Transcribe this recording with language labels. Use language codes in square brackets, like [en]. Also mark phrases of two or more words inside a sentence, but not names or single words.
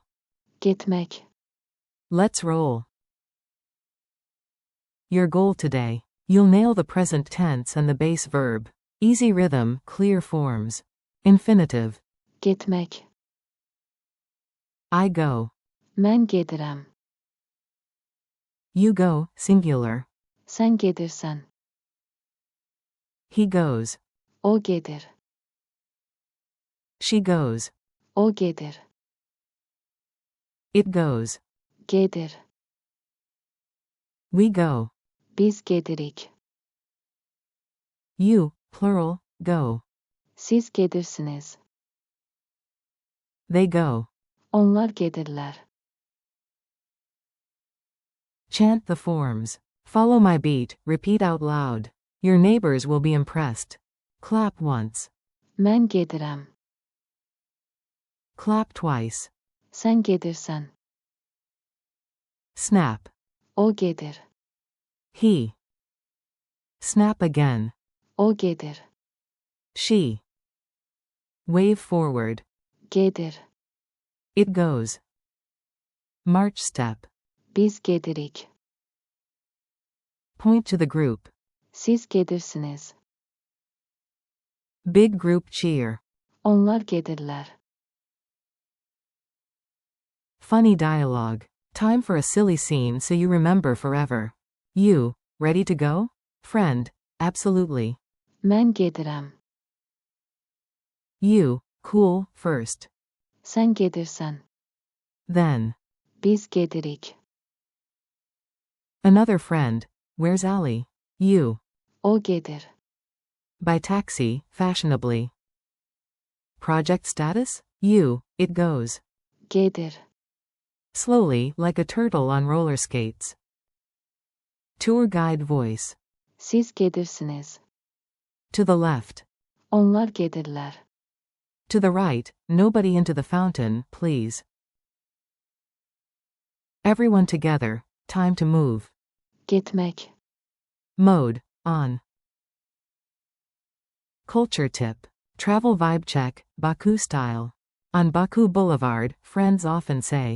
[az] Getmək. [en] Let's roll. Your goal today. You'll nail the present tense and the base verb. Easy rhythm, clear forms. Infinitive. [az] Getmək. [en] I go. [az] Mən gedirəm. [en] You go, singular. [az] Sən gedirsən. [en] He goes. [az] O gedir. [en] She goes. [az] O gedir. [en] It goes. [az] Gedir. [en] We go. [az] Biz gedirik. [en] You, plural, go. [az] Siz gedirsiniz. [en] They go. [az] Onlar gedirlər. [en] Chant the forms. Follow my beat, repeat out loud. Your neighbors will be impressed. Clap once. [az] Mən gedirəm. [en] Clap twice. [az] Sən gedirsən. [en] Snap. [az] O gedir. [en] He. Snap again. [az] O gedir. [en] She. Wave forward. [az] Gedir. [en] It goes. March step. [az] Biz gedirik. [en] Point to the group. [az] Siz gedirsiniz. [en] Big group cheer. [az] Onlar gedirlər. [en] Funny dialogue. Time for a silly scene so you remember forever. You, ready to go? Friend, absolutely. [az] Mən gedirəm. [en] You, cool, first. [az] Sən gedirsən. [en] Then. [az] Biz gedirik. [en] Another friend, where's Ali? You. [az] O gedir. [en] By taxi, fashionably. Project status? You, it goes. [az] Gedir. [en] Slowly, like a turtle on roller skates. Tour guide voice. [az] Siz gedirsiniz. [en] To the left. [az] Onlar gedirlər. [en] To the right, nobody into the fountain, please. Everyone together, time to move. [az] Getmək. [en] Mode, on. Culture tip. Travel vibe check, Baku style. On Baku Boulevard, friends often say,